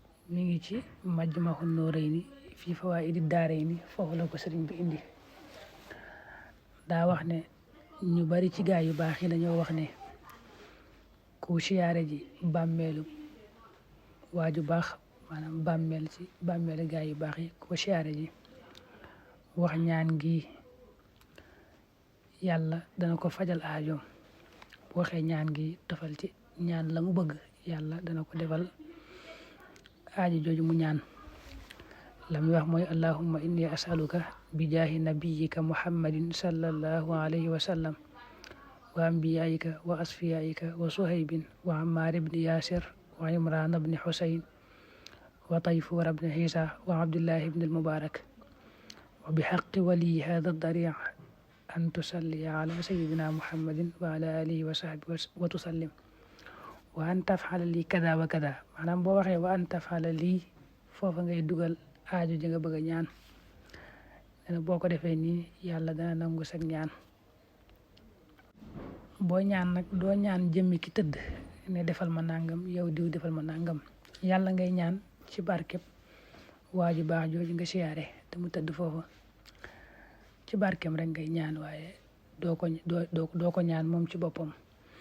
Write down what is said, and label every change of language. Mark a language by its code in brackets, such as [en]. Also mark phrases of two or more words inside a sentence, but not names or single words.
[wo] mi ngi ci Majmahun Nurayni fii Fawaa'idi Daarayni foofu la ko sëriñ bi indi daa wax ne ñu bari ci gaay yu baax yi dañoo wax ne ku siyaare ji bàmmeelu waaju baax maanaam bàmmeel ci bàmmeelu gaay yu baax yi ku siyaare ji wax ñaan gi yàlla dana ko fajal aajoom bu waxee ñaan gi tofal ci ñaan la mu bëgg yàlla dana ko defal aajo jooju mu ñaan la muy wax mooy [ar] اللهم إني أسألك بجاه نبيك محمد صلى الله عليه وسلم وأنبيائك وأصفيائك وصهيب وعمار بن ياسر وعمران بن حصين وطيفور بن عيسى وعبد الله بن المبارك وبحق ولي هذه الدار أن تصلي على سيدنا محمد وعلى آله وصحبه وتسلم وأن تفضل لي كذا وكذا [wo] maanaam boo waxee [ar] وأن تفضل لي [wo] foofa ngay dugal aajo ji nga bëgg a ñaan nee na boo ko defee nii yàlla dana nangu sag ñaan boo ñaan nag doo ñaan jëmmi ki tëdd ne defal ma nangam yow diw defal ma nangam yàlla ngay ñaan ci barkeb waa ju baax jooju nga siyaare te mu tëdd foofa ci barkeem rek ngay ñaan waaye doo ko ñaan moom ci boppam